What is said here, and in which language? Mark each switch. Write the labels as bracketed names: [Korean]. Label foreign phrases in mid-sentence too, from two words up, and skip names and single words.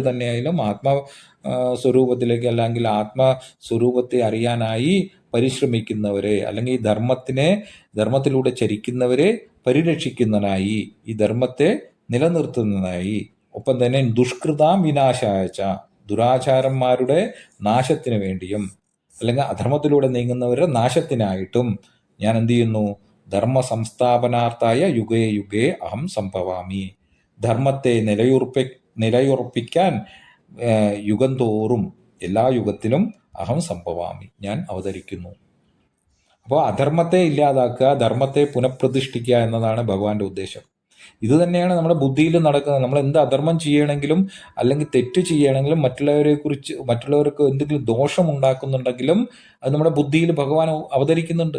[Malayalam] തന്നെയായാലും സ്വരൂപത്തിലേക്ക് അല്ലെങ്കിൽ ആത്മസ്വരൂപത്തെ അറിയാനായി പരിശ്രമിക്കുന്നവരെ, അല്ലെങ്കിൽ ഈ ധർമ്മത്തിലൂടെ ചരിക്കുന്നവരെ പരിരക്ഷിക്കുന്നതിനായി, ഈ ധർമ്മത്തെ നിലനിർത്തുന്നതിനായി, ഒപ്പം തന്നെ [Sanskrit] ദുഷ്കൃതാം വിനാശായച്ച, [Malayalam] ദുരാചാരന്മാരുടെ നാശത്തിന് വേണ്ടിയും അല്ലെങ്കിൽ അധർമ്മത്തിലൂടെ നീങ്ങുന്നവരുടെ നാശത്തിനായിട്ടും ഞാൻ എന്ത് ചെയ്യുന്നു, [Sanskrit] ധർമ്മ സംസ്ഥാപനാർത്ഥായ യുഗേ യുഗേ അഹം സംഭവാമി. [Malayalam] ധർമ്മത്തെ നിലയുറപ്പിക്കാൻ യുഗം തോറും, എല്ലാ യുഗത്തിലും [Sanskrit] അഹം സംഭവാമി, [Malayalam] ഞാൻ അവതരിക്കുന്നു. അപ്പോൾ അധർമ്മത്തെ ഇല്ലാതാക്കുക, ധർമ്മത്തെ പുനഃപ്രതിഷ്ഠിക്കുക എന്നതാണ് ഭഗവാന്റെ ഉദ്ദേശം. ഇത് തന്നെയാണ് നമ്മുടെ ബുദ്ധിയിൽ നടക്കുന്നത്. നമ്മൾ എന്ത് അധർമ്മം ചെയ്യണമെങ്കിലും അല്ലെങ്കിൽ തെറ്റ് ചെയ്യണമെങ്കിലും മറ്റുള്ളവർക്ക് എന്തെങ്കിലും ദോഷം ഉണ്ടാക്കുന്നുണ്ടെങ്കിലും അത് നമ്മുടെ ബുദ്ധിയിൽ ഭഗവാൻ അവതരിക്കുന്നുണ്ട്.